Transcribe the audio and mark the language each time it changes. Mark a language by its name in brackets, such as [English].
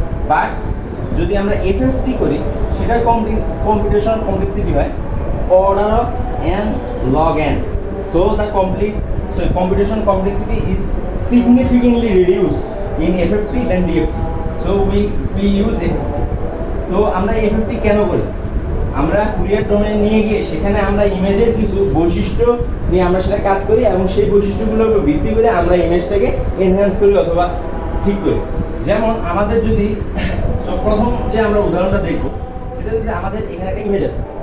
[Bangla] But যদি আমরা FFT করি সেটার কম্পিউটেশন কমপ্লেক্সিটি হয় order of n log n। [English] So the computation complexity is significantly reduced in FFT than DFT. So we use it. [Bangla] তো আমরা FFT কেন করি? আমরা Fourier ডোমেইন নিয়ে গিয়ে সেখানে আমরা ইমেজের কিছু বৈশিষ্ট্য নিয়ে আমরা সেটা কাজ করি এবং সেই বৈশিষ্ট্যগুলোর উপর ভিত্তি করে আমরা ইমেজটাকে এনহ্যান্স করি অথবা ঠিক করি। যেমন আমাদের যদি প্রথম যে আমরা উদাহরণটা দেখব সেটা হচ্ছে আমাদের এখানে একটা ইমেজ আছে।